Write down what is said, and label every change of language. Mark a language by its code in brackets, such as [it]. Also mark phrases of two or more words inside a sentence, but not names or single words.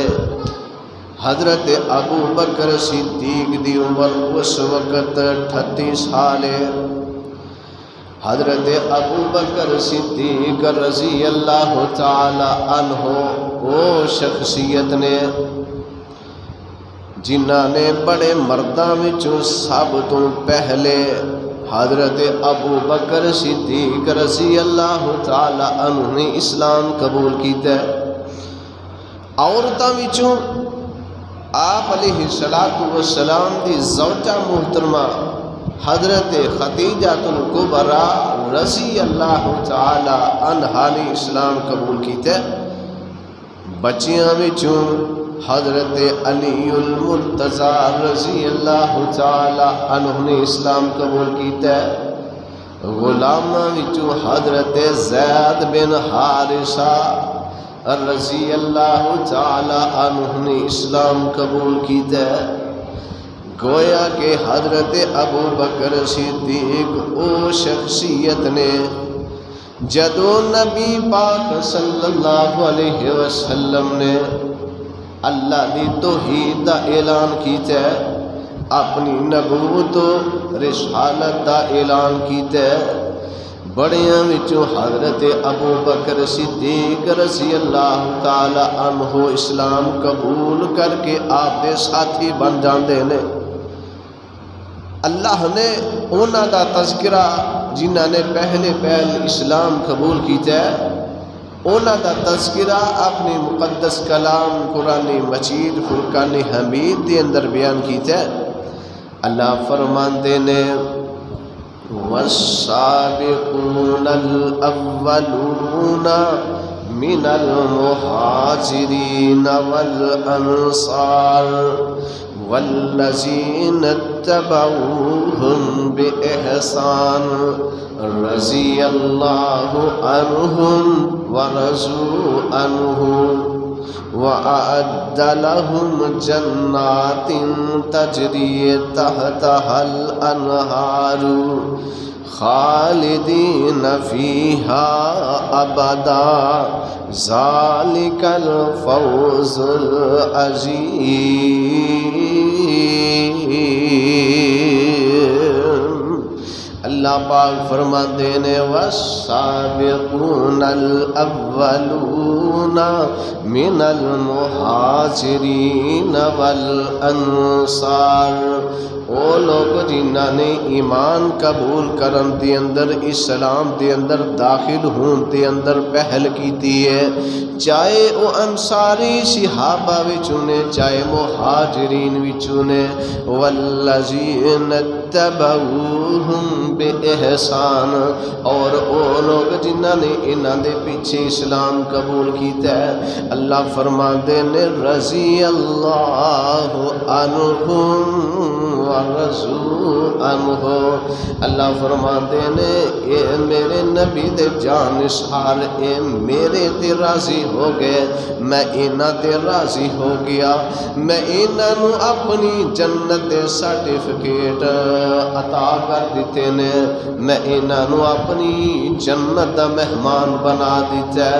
[pa] حضرت ابو بکر صدیق دی عمر اس وقت 38 سال ہے۔ حضرت ابو بکر صدیق رضی اللہ تعالی عنہ وہ شخصیت نے جنہاں نے بڑے مرداں وچوں سب تو پہلے حضرت ابو بکر صدیق رضی اللہ تعالی عنہ نے اسلام قبول کیتا ہے۔ عورتاں وچوں آپ علیہ السلام دی زوجہ محترمہ حضرت خدیجہ الکبریٰ رضی اللہ تعالی عنہا نے اسلام قبول کیتا ہے۔ بچیاں وچوں حضرت علی المرتضیٰ رضی اللہ تعالی عنہ نے اسلام قبول کیتا ہے۔ غلاماں وچوں حضرت زید بن حارثہ رضی اللہ تعالی عنہ نے اسلام قبول کیتا ہے۔ گویا کہ حضرت ابو بکر صدیق او شخصیت نے جدو نبی پاک صلی اللہ علیہ وسلم نے اللہ دی توحید دا اعلان کیتا ہے، اپنی نبوت و رسالت دا اعلان کیتا ہے، بڑیاں وچوں حضرت ابو بکر صدیق رضی اللہ تعالی عنہ اسلام قبول کر کے آپ دے ساتھی بن جاندے نے۔ اللہ نے انہاں دا تذکرہ جنہاں نے پہل اسلام قبول کیتا ہے انہاں دا تذکرہ اپنی مقدس کلام قرآن مجید فرقان حمید دے اندر بیان کیتا ہے۔ اللہ فرماندے نے [ar] والسابقون الاولون من المہاجرین والانصار والذین اتبعوهم بإحسان رضی اللہ عنہم ورضوا عنہ وأعد لهم جنات تجري تحتها الأنهار خالدين فيها أبدا ذلك الفوز العظيم۔ [ur] اللہ پاک فرماتے ہیں [ar] والسابقون الاولون من المہاجرین والانصار، [pa] وہ لوگ جنہاں نے ایمان قبول کرن دے اندر اسلام دے اندر داخل ہون دے اندر پہل کیتی ہے، چاہے وہ انصاری صحابہ وچوں نے چاہے مہاجرین وچوں نے، [ar] والذین اتبعوہم بے احسان، [pa] اور وہ لوگ جنہاں نے انہاں دے پیچھے اسلام قبول کیتا ہے، اللہ فرماندے نے رضی [ar] اللہ عنہم ورضوا عنہ، [pa] اللہ فرماندے نے اے میرے نبی دے جانشار اے میرے تے راضی ہو گئے، میں انہاں تے راضی ہو گیا، میں انہاں نو اپنی جنت دے سرٹیفکیٹ عطا کر دیتے نے، میں انہاں نو اپنی جنت دا مہمان بنا دیتا ہے۔